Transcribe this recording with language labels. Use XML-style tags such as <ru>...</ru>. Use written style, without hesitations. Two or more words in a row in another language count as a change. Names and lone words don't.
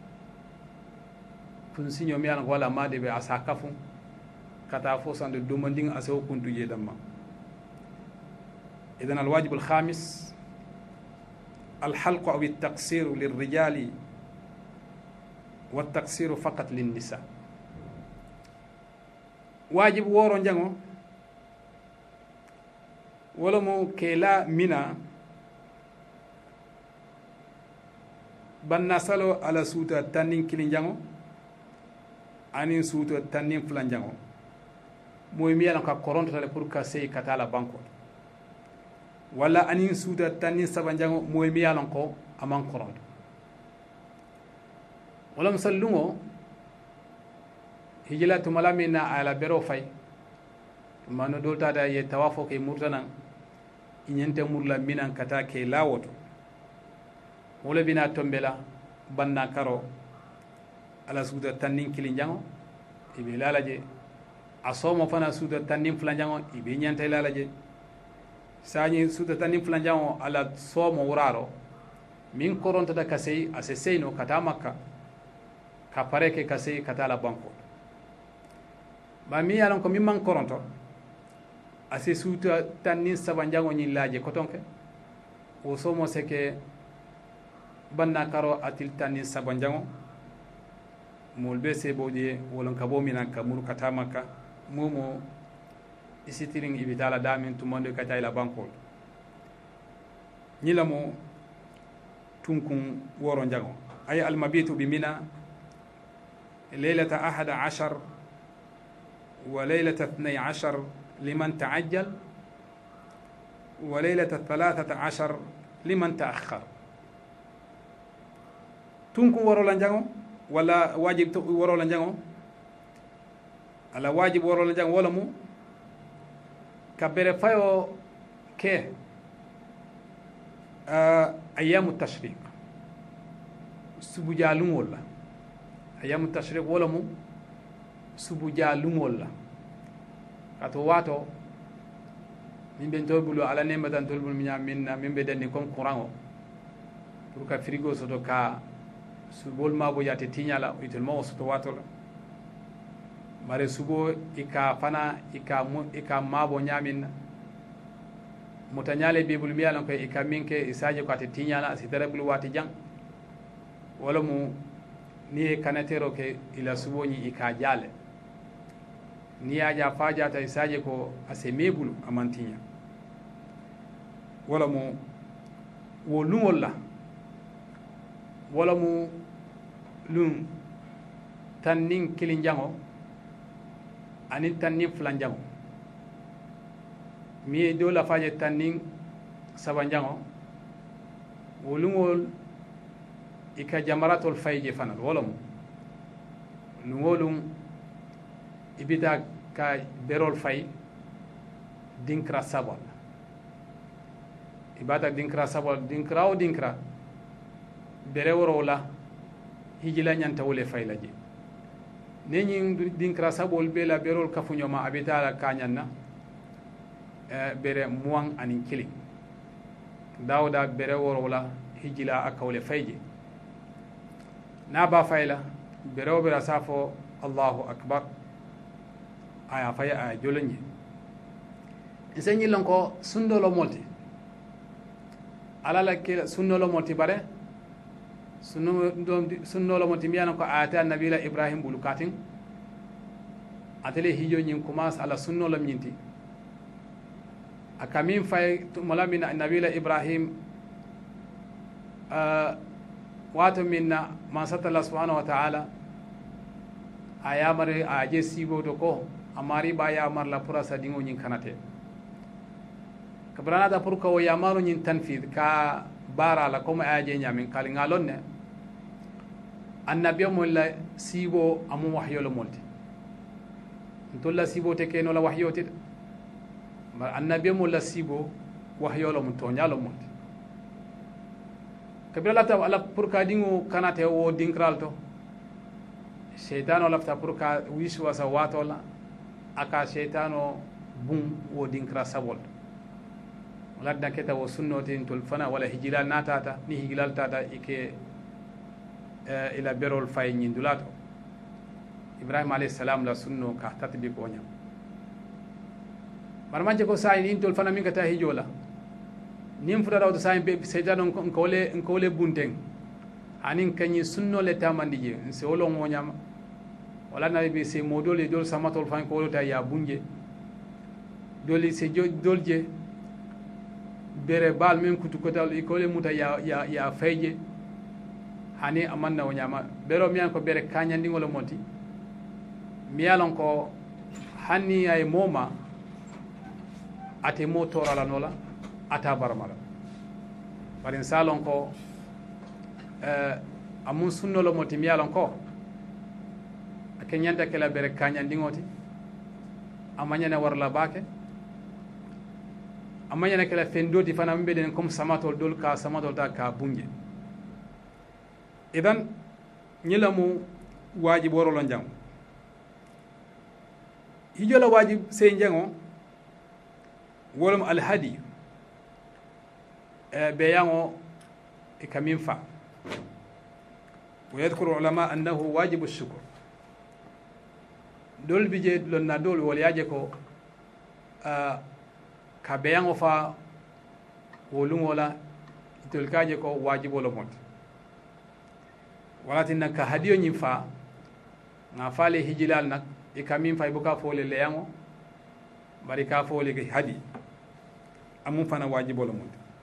<snk>kunsiño mi yalan ko wala made ɓe a sa kafu kata fo sande domandin a sewo kuntuje damma</snk> <ar>إذن الواجب الخامس الحلق أو التقصير للرجال والتقصير فقط للنساء</ar> <snk>واجب وورو نجانو ولمو كلا منا banna salo ala suuta tannin kilin jango anin suuta tannin fulan jango moy mi yalan ka korontale pour ka sey katala banko walla anin suuta tannin saba jango moy mi yalan ko aman koronto wala musallungo hijila tumala minna ala bero fay mano dolta da ye tawafo ke murtanan inyente murla minan kata ke lawoto wala bina tombela banna karo ala suuda tannin kilin jango ibe lalaje a somo fana suuda tannin fulan jango ibe nyanta lalaje sañi suta tanin fulanjango ala somo wuraro min korontata ka sey ase seyno kata makka ka pare ke ka sey kata la banko ba mi yalan ko min man koronto ase suta tanin sabanjango ñin laaje kotonke wo somo seke banna karo atil tanin sabanjango mol be seboje wolon ka bo minan ka muru kata makka momo isitiring ibitala damin tumondo kata ila bankol ñilamo tunkun woro njango ay</snk> <ar>المبيت بمنى ليلة 11 وليلة 12 لمن تعجل وليلة 13 لمن تأخر</ar> <snk>tunkun woro la njango wala wajib woro la njango ala wajib woro la njango wala mu kabere fayo ke</snk> <ar>أيام التشريق</ar> <snk>subu jalungol la</snk> <ar>أيام التشريق</ar> <snk>wala mu subu jalungol la kato wato min ben tobulu ala ne matan tolbul minya minna min be danni kon courant pour ka frigo soto ka subol mabo yate tinyala itel mo soto wato la bare subo ika fana ika mabo nyamin mutanyale bibul miyalan ko ika minke isaje ko ate tinyala si darabul wati jang wala mu ni kanatero ke ila subo ni ika jale ni aja faja ta isaje ko ase mebulu amantinya wala mu wo lungolla wala mu lun tannin kilinjango anin tannin fulanjango mi do la faje tannin sabanjango wolungol ika jamaratul fayje fanal wolum lungolum ibita ka berol fay dinkra sabal ibata dinkra sabal dinkra o dinkra bere worola hijila nyanta wole faylaje neñin dinkra sabol be la berol kafuñoma abitala kañanna bere muwan anin kili dawda bere worola hijila akawle fayje na ba fayla bere o bera safo</snk> <ar>الله أكبر</ar> <snk>aya faya aya joloñe enseñillon ko sundolo molti alala kila sunnolo molti bare sunnolo molti mbiyana ko ayate annabila ibrahim ɓulu katin atele hijo ñin commence ala sunnolo ñinti aka min fay molamina annabila ibrahim wato minna man satalla</snk> <ar>سبحانه وتعالى</ar> <snk>a yamare a je siboto ko amari ba yamar la pour sa dingo ñin kanate kabranata pour ko yamaro ñin tanfid ka bara la comme aje ñamin kali ngalon ne annabiyo mo la sibo amu wahyo lo molti ntolla sibo te ke no la wahyo te ma annabiyo mo la sibo wahyo lo mun to nyalo molti kabila ta ala pour ka dingo kanate wo dinkral to shaytano lafta pour ka wiswa sa watola aka shaytano bum wo dinkra sabol ladda keta wo sunnotin tol fana wala hijilal natata ni hijilal tata ike ila berol fay ñindulato ibrahima</snk> <ar>عليه السلام</ar> <snk>la sunno ka tatbiq o ñam marmanje ko sayi nin tol fana min kata hijola nin futa rawto sayi be seytano nkole bunten hanin kañi sunno le tamandi je se wolo mo ñama wala nabi be se modole dol samatol fan ko wolota ya bunje doli se dolje bere bal men kutu kotal ikole muta ya fayje hani amanna o ñama bero miyan ko bere kañandi ngolo monti miyalon ko hanni ay moma ate mo torala nola ata barmala barin salon ko amun sunnolo monti miyalon ko ake ñanta kela bere kañandi ngoti amañane warla bake amañane kela fendoti fana mbe den comme samatol dol ka samatol ta ka bunje idan ñilamu wajib worolo jang hijola wajib sey jango wolum alhadi beyango kamin fa</snk> <ar>ويذكر العلماء أنه واجب الشكر</ar> <snk>دول بيجي لنا دول ولياجكو كبيانو فا ولون ولا تلكاجكو واجب ولا موت ولكن كهديو نيفا نافالي هجلال نك إكمين فا يبقى فولي ليانو بريكا فولي هدي أمون فانا واجب ولا موت</snk>